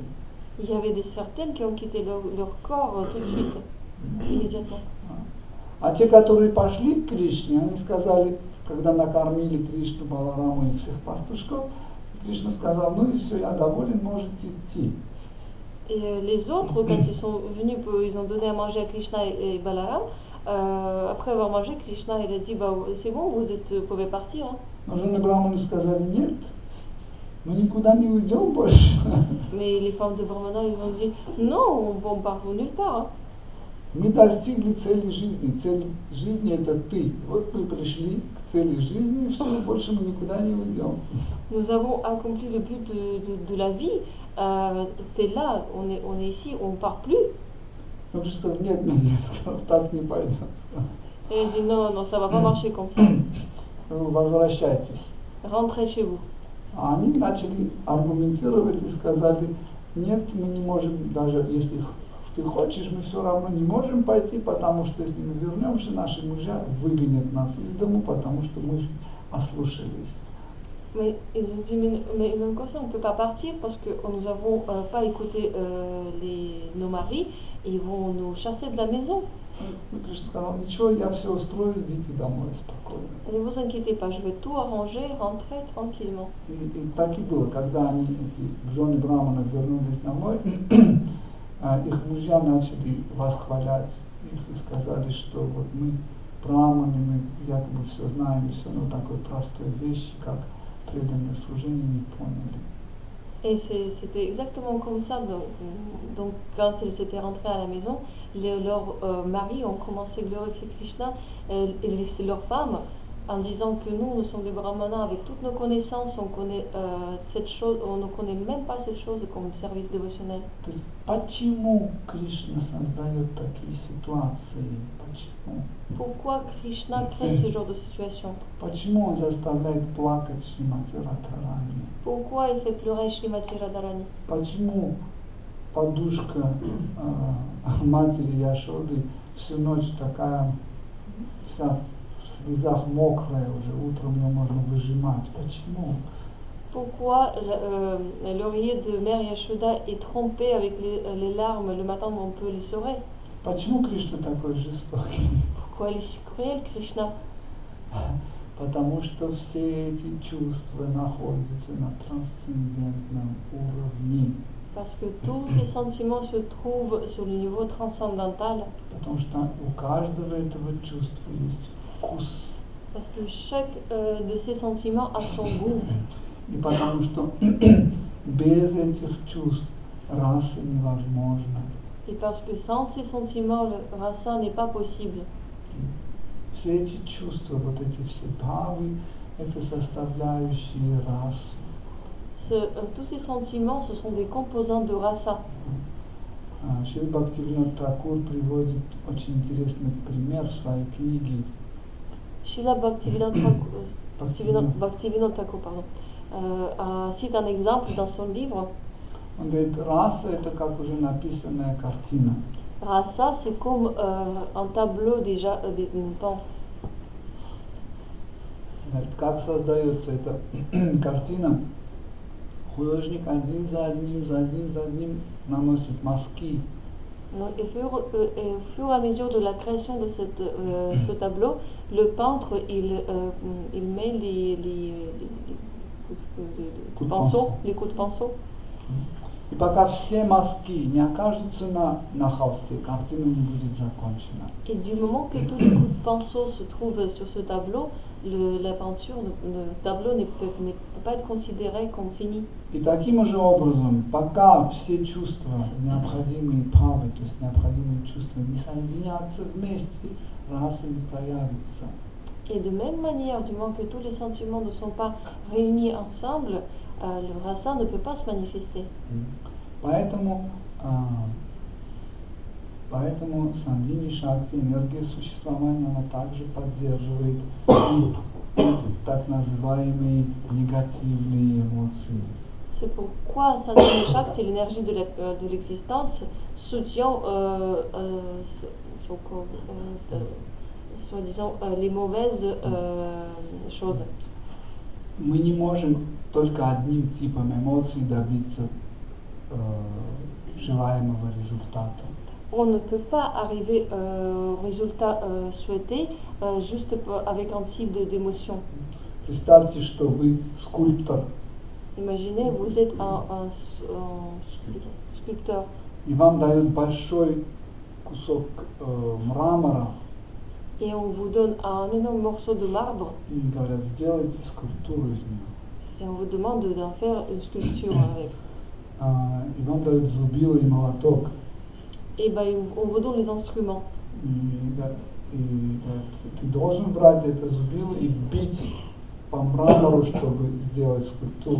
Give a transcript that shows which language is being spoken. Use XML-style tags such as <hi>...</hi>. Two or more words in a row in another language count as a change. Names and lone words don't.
<fr>Il y avait certaines qui ont quitté leur corps tout de suite, immédiatement.</fr> <ru>А те, которые пошли к Кришне, они сказали, когда накормили Кришну, Балараму и всех пастушков, Кришна сказал, ну и все, я доволен, можете идти.</ru> <fr>Et les autres, quand ils sont venus, ils ont donné à manger à Krishna et Balaram. Après avoir mangé, Krishna il a dit bah, c'est bon, vous pouvez partir. Hein.</fr> <ru>Но жены Браманы сказали, нет, мы никуда не уйдем больше.</ru> <fr>Mais les femmes de Brahmana, ils ont dit non, on part nulle part. Hein.</fr> <ru>Мы достигли цели жизни. Цель жизни это ты. Вот мы пришли к цели жизни, и все, больше мы никуда не уйдем.</ru> <fr>Nous avons accompli le but de la vie. T'es là, on est ici, on ne part plus.</fr> <ru>Он же сказал, нет, так не пойдет.</ru> <fr>Et elle dit non, non, ça va pas marcher comme ça.</fr> <ru>Возвращайтесь.</ru> <fr>Rentrez chez vous.</fr> <ru>А они начали аргументировать и сказали, нет, мы не можем, даже если ты хочешь, мы все равно не можем пойти, потому что если мы вернемся, наши мужья выгонят нас из дому, потому что мы ослушались.</ru> <fr>Mais ils ont dit, mais même comme ça, on ne peut pas partir parce que nous n'avons pas écouté nos maris et ils vont nous chasser de la maison.</fr> <ru>Кришна сказал, ничего, я все устрою, идите домой спокойно.</ru> <fr>Ne vous inquiétez pas, je vais tout arranger, rentrer tranquillement.</fr> <ru>И так и было, когда они, эти жены Браманов, вернулись домой, их мужья начали восхвалять их и сказали, что вот мы браманы, мы якобы все знаем, и все, но такой простой вещи, как преданное служение, не поняли.</ru> <fr>Et c'était exactement comme ça. Donc quand ils étaient rentrés à la maison, leurs maris ont commencé à glorifier Krishna et leurs femmes en disant que nous sommes des brahmanas avec toutes nos connaissances, on connaît cette chose, on ne connaît même pas cette chose comme service dévotionnel.</fr> <ru>То есть почему Кришна создает такие ситуации? Почему?</ru> <fr>Pourquoi Krishna crée ce genre de situation?</fr> <ru>Почему он заставляет плакать Шримати Радхарани?</ru> <fr>Pourquoi il fait pleurer Shrimati Radharani?</fr> <ru>Почему подушка матери Яшоды всю ночь такая вся в слезах мокрая уже, утром ее можно выжимать? Почему?</ru> <fr>Pourquoi l'oreiller de Mère Yashoda est trompé avec les larmes le matin où on peut les sauver?</fr> <ru>Почему Кришна такой жестокий?</ru> <fr>Pourquoi il est si cruel, Krishna?</fr> <ru>Потому что все эти чувства находятся на трансцендентном уровне.</ru> <fr>Parce que tous ces sentiments se trouvent sur le niveau transcendantal.</fr> <ru>Потому что у каждого этого чувства есть вкус.</ru> <fr>Parce que chaque de ces sentiments a son goût.</fr> <ru>И потому что без этих чувств раса невозможна.</ru> <fr>Et parce que sans ces sentiments, le rasa n'est pas possible.</fr> <ru>Все эти чувства, вот эти все бхавы, это составляющие расу.</ru> <fr>Tous ces sentiments, ce sont des composants de rasa.</fr> <ru>Шрила Бхактивинода Thakura приводит очень интересный пример в своей книге.</ru> <fr>Srila Bhaktivinoda Thakur cite un exemple dans son livre.</fr> <ru>Он говорит, раса это как уже написанная картина.</ru> <fr>Rasa, c'est comme un tableau déjà,</fr> <ru>Говорит, как создается эта картина? Художник один за одним наносит мазки.</ru> <fr>Donc, et au fur et à mesure de la création de ce tableau, le peintre il met les Coups de pinceaux, pinceau. les coups de pinceau.</fr> <ru>И пока все мазки не окажутся на холсте, картина не будет закончена.</ru> <fr>Et du moment que tous les coups de pinceau se trouvent sur ce tableau, la peinture, le tableau ne peut pas être considéré comme fini.</fr> <ru>И таким же образом, пока все чувства, необходимые правы, то есть необходимые чувства, не соединятся вместе, раса не проявится.</ru> <fr>Et de même manière, du moment que tous les sentiments ne sont pas réunis ensemble, le rasa ne peut pas se manifester.</fr> <ru>Поэтому Сандини Шакти, энергия существования, она также поддерживает так называемые негативные эмоции.</ru> <fr>C'est pourquoi Sandhini Shakti, l'énergie de l'existence, soutient soi-disant les mauvaises choses.</fr> <ru>Мы не можем только одним типом эмоций добиться желаемого результата.</ru> <fr>On ne peut pas arriver au résultat souhaité juste avec un type d'émotion.</fr> <ru>Представьте, что вы скульптор,</ru> <fr>Imaginez, vous êtes un sculpteur</fr> <ru>и вам дают большой кусок мрамора,</ru> <fr>et on vous donne un énorme morceau de marbre</fr> <ru>и говорят, сделайте скульптуру из него.</ru> <fr>et on vous demande d'en faire une sculpture avec.</fr> <ru>И вам дают зубило и молоток.</ru> <fr>Et ben, on vous donne les instruments.</fr> <ru>И говорят, ты должен брать это зубило и бить по мрамору, чтобы сделать скульптуру.</ru>